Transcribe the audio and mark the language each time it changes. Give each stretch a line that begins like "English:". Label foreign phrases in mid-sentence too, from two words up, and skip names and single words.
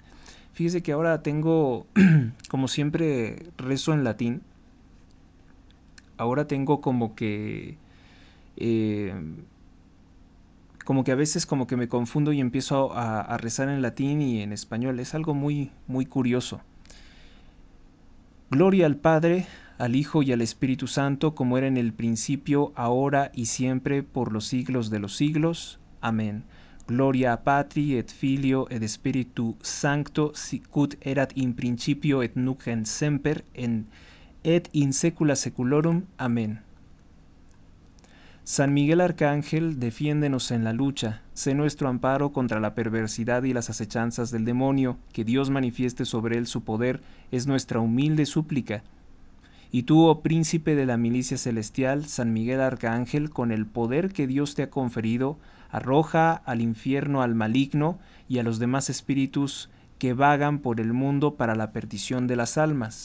Spanish: Fíjese que ahora tengo, como siempre rezo en latín, ahora tengo como que a veces como que me confundo y empiezo a rezar en latín y en español. Es algo muy, muy curioso. Gloria al Padre, al Hijo y al Espíritu Santo, como era en el principio, ahora y siempre, por los siglos de los siglos. Amén.
Latin: Gloria a Patri et Filio et Spiritu Sancto, sicut erat in principio et nunc et semper, et in secula seculorum.
Spanish: Amén. San Miguel Arcángel, defiéndenos en la lucha, sé nuestro amparo contra la perversidad y las acechanzas del demonio, que Dios manifieste sobre él su poder, es nuestra humilde súplica. Y tú, oh príncipe de la milicia celestial, San Miguel Arcángel, con el poder que Dios te ha conferido, arroja al infierno al maligno y a los demás espíritus que vagan por el mundo para la perdición de las almas.